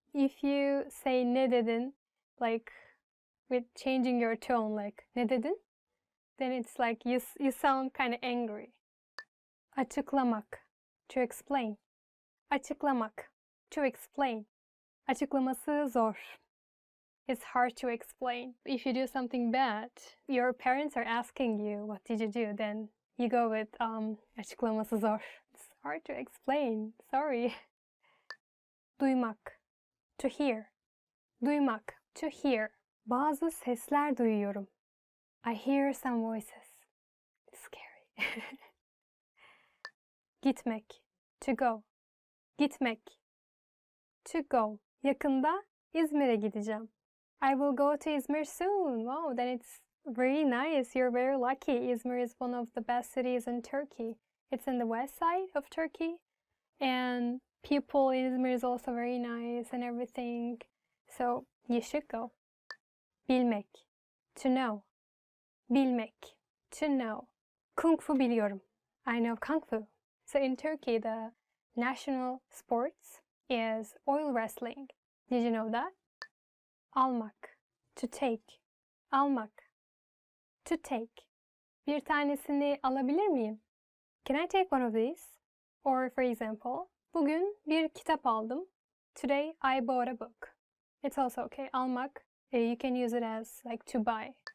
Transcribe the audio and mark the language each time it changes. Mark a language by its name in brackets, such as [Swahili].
[English] If you say [Turkish] ne dedin, [English] like with changing your tone, like ne dedin, then it's like you sound kind of angry. Açıklamak, to explain. Açıklamak, to explain. [Turkish] Açıklaması zor. [English] It's hard to explain. If you do something bad, your parents are asking you, what did you do? Then you go with [Turkish] açıklaması zor. [English] It's hard to explain. Sorry. Duymak, to hear. [Turkish] Duymak, to hear. Bazı sesler duyuyorum. [English] I hear some voices. It's scary. Gitmek, to go. Gitmek, to go. [Turkish] Yakında İzmir'e gideceğim. [English] I will go to Izmir soon. Wow, then it's very nice. You're very lucky. Izmir is one of the best cities in Turkey. It's in the west side of Turkey. And people in Izmir is also very nice and everything. So you should go. Bilmek, to know. Bilmek, to know. [Turkish] Kung fu biliyorum. [English] I know kung fu. So in Turkey, the national sports is oil wrestling. Did you know that? Almak, to take. Almak, to take. [Turkish] Bir tanesini alabilir miyim? [English] Can I take one of these? Or for example, [Turkish] bugün bir kitap aldım. [English] Today I bought a book. It's also okay. Almak, you can use it as like to buy.